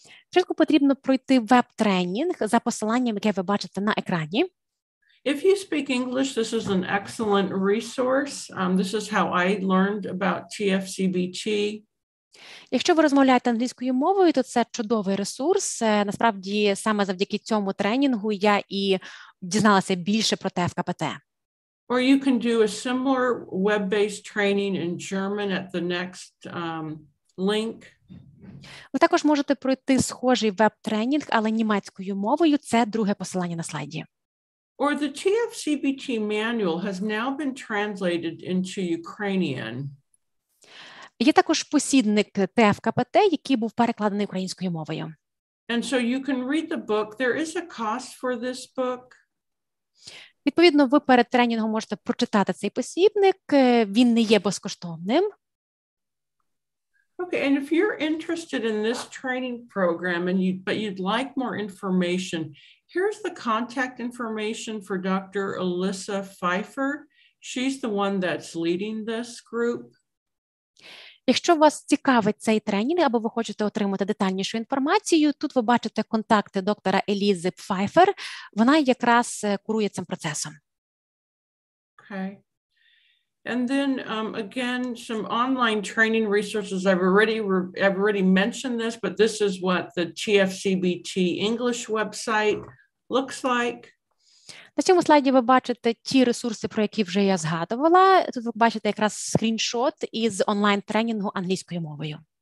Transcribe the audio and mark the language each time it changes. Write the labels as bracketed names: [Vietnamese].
[Ukrainian] Спочатку потрібно пройти веб-тренінг за посиланням, яке ви бачите на екрані. [English] If you speak English, this is an excellent resource. This is how I learned about TFCBT. [Ukrainian] Якщо ви розмовляєте англійською мовою, то це чудовий ресурс. Насправді, саме завдяки цьому тренінгу я і дізналася більше про ТФКПТ. [English] Or you can do a similar web-based training in German at the next link. [Ukrainian] Ви також можете пройти схожий веб-тренінг, але німецькою мовою. Це друге посилання на слайді. [English] Or the TFCBT manual has now been translated into Ukrainian. [Ukrainian] Є також посібник ТФКПТ, який був перекладений українською мовою. [English] And so you can read the book. There is a cost for this book. [Ukrainian] Відповідно, ви перед тренінгом можете прочитати цей посібник. Він не є безкоштовним. [English] Okay, and if you're interested in this training program but you'd like more information, here's the contact information for Dr. Alyssa Pfeiffer. She's the one that's leading this group. [Ukrainian] Якщо вас цікавить цей тренінг або ви хочете отримати детальнішу інформацію, тут ви бачите контакти доктора Елізи Пфайфер. Вона якраз курує цим процесом. [English] Okay. And then again, some online training resources. I've already mentioned this, but this is what the TFCBT English website looks like. [Ukrainian] На цьому слайді ви бачите ті ресурси, про які вже я згадувала. Тут ви бачите якраз скріншот із онлайн-тренінгу англійською мовою.